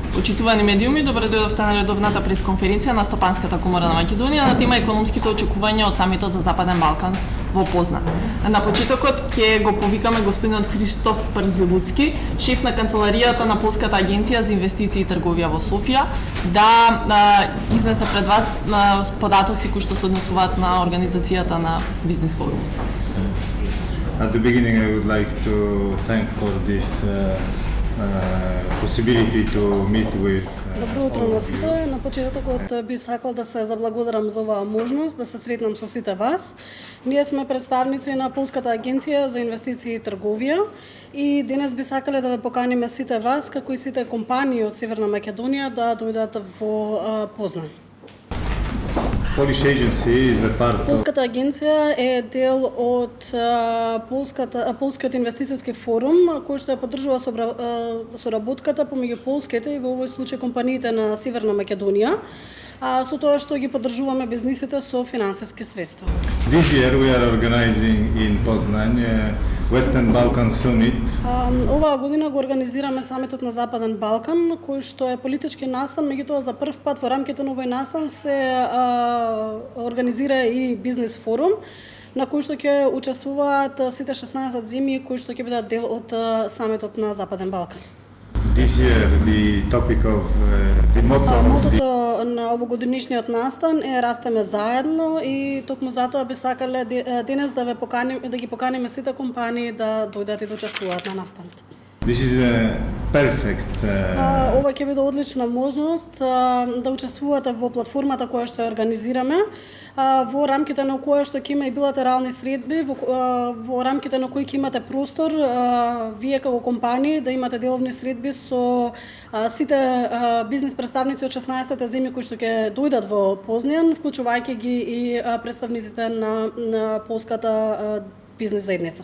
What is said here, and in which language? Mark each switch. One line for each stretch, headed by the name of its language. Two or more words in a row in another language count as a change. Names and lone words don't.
Macedonian: Почитувани медиуми, добре дојдовте на редовната пресконференција на Стопанската комора на Македонија на тема економските очекувања од самитот за Западен Балкан во Познан. На почетокот ќе го повикаме господинот Христоф Парзилуцки, шеф на канцеларијата на Полската агенција за инвестиции и трговија во Софија, да изнесе пред вас податоци кои што се однесуваат на организацијата на Бизнес форум.
English: At the beginning, I would like to thank for this possibility to meet with.
Macedonian: Добро утро на сите. На почетокот би сакал да се заблагодарам за оваа можност да се сретнам со сите вас. Ние сме представници на Полската агенција за инвестиции и трговија и денес би сакале да ве поканиме сите вас, како и сите компании од Северна Македонија да дојдат во Познан.
English: Polish agency is a part of.
Macedonian: Полската агенција е дел од Полскиот инвестициски форум, кој што ја поддржува соработката помеѓу полските и во овој случај компаниите на Северна Македонија, со тоа што ги поддржуваме бизнисите со финансиски средства.
English: This year we are organizing in Poznan Western Balkan Summit.
Macedonian: Оваа година го организираме самитот на Западен Балкан, кој што е политички настан, меѓутоа за прв пат во рамките на овој настан се организира и бизнес форум, на кој што ќе учествуваат сите 16 земји кои што ќе бидат дел од самитот на Западен Балкан.
English: This year the topic of the
Macedonian: мотото на овогодишниот настан е растеме заедно и токму затоа би сакале денес да ги поканиме сите компании да дојдат и да учествуваат на настанот.
English: This is a perfect.
Macedonian: Ова ќе биде одлична можност да учествувате во платформата која што ја организираме, во рамките на која што ќе има и билатерални средби, во рамките на кои ќе имате простор вие како компании да имате деловни средби со сите бизнес представници од 16 земји кои што ќе дојдат во Познан, вклучувајќи ги и представниците на полската бизнес заедница.